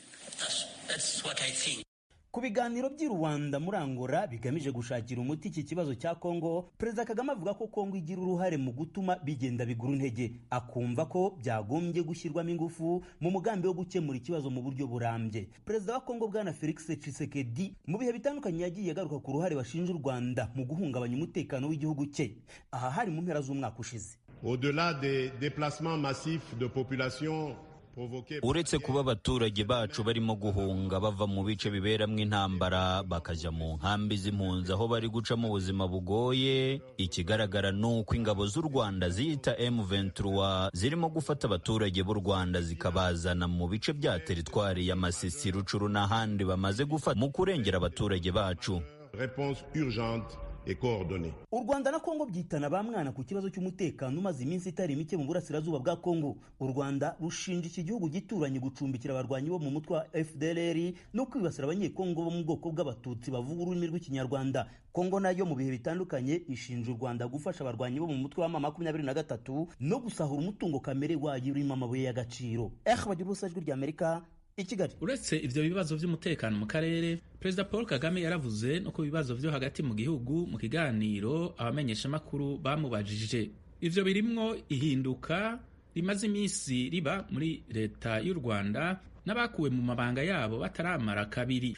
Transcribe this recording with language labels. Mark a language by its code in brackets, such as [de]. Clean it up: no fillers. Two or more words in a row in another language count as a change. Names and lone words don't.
[rw] Ku biganiro by'i Rwanda muri Angola bigamije gushakira umuti iki kibazo cya Kongo, Perezida Kagame avuga ko Kongo igira uruhare mu gutuma bigenda bigura intege, akumva ko byagombye gushyirwamo ingufu mu mugambi wo gukemura ikibazo mu buryo burambye. Perezida wa Kongo Bwana Felix Tshisekedi mu bihe bitandukanye yagiye agaruka ku ruhare bashinja u Rwanda mu guhungabanya umutekano w'igihugu cye. Aha hari mu mpera z'umwaka ushize. [fr] Au-delà des déplacements massifs de population, [rw] uretse kuba abaturage bacu barimo guhunga bava mu bice biberamo intambara bakajya mu nkambi z'impunzi aho bari gucamo ubuzima bugoye, ikigaragara ni uko ingabo z'u Rwanda ziyita M23 zirimo gufata abaturage b'u Rwanda zikabazana mu bice bya teritwari ya Masisi, Rucuru n'ahandi bamaze gufata mu kurengera abaturage bacu. [fr] Réponse urgente et coordonnée. [rw] U Rwanda na Kongo byitana ba mwana ku kibazo cy'umutekano umaze iminsi itari mike mu burasirazuba bwa Kongo. U Rwanda rushinja iki gihugu gituranye gucumbikira abarwanyi bo mu mutwe wa FDLR no kwibasira abanyekongo bo mu bwoko bw'abatutsi bavuga ururimi rw'ikinyarwanda. Kongo nayo mu bihe bitandukanye ishinja u Rwanda gufasha abarwanyi bo mu mutwe wa M23 no gusahura umutungo kamere wayo urimo amabuye y'agaciro. Bagira ubusajwi rya Amerika i Kigali. [rn] Uretse ivyo bibazo vy'umutekano mu karere, Perezida Paul Kagame yaravuze no ku bibazo vyo hagati mu gihugu mu kiganiro abamenyesha makuru bamubajije. Ivyo birimwo ihinduka rimaze iminsi riba muri leta y'u Rwanda n'abakuwe mu mabanga yabo bataramara kabiri.